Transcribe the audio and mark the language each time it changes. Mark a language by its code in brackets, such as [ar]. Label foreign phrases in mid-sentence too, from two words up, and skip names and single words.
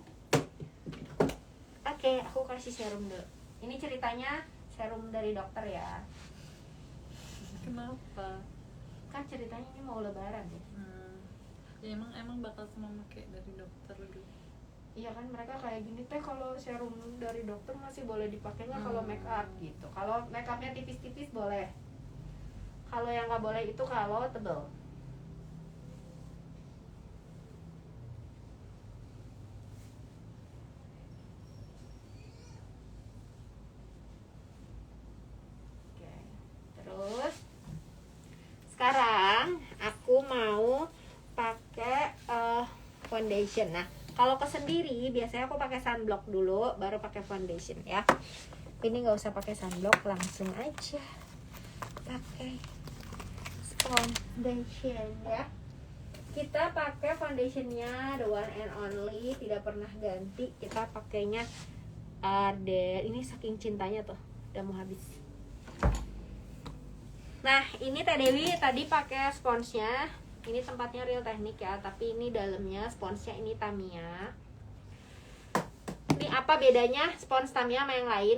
[id] Oke, aku kasih serum dulu. Ini ceritanya serum dari dokter ya. Kenapa? Kan ceritanya ini mau lebaran ya. Ya emang bakal semua pakai dari dokter gitu. Iya kan mereka kayak gini teh, kalau serum dari dokter masih boleh dipakainya kalau [en] make up [id] gitu. Kalau [en] make upnya [id] tipis-tipis boleh. Kalau yang nggak boleh itu kalau tebel. Oke. Terus sekarang aku mau pakai foundation. Nah, kalau ke sendiri biasanya aku pakai sunblock dulu baru pakai foundation ya. Ini nggak usah pakai sunblock, langsung aja pakai foundation ya. Kita pakai foundationnya [en] the one and only, [id] tidak pernah ganti. Kita pakainya Ardell. Ini saking cintanya tuh udah mau habis. Nah, ini Teh Dewi tadi pakai sponsnya. Ini tempatnya Real Technique ya, tapi ini dalamnya sponsnya ini Tamiya. Ini apa bedanya spons Tamiya sama yang lain?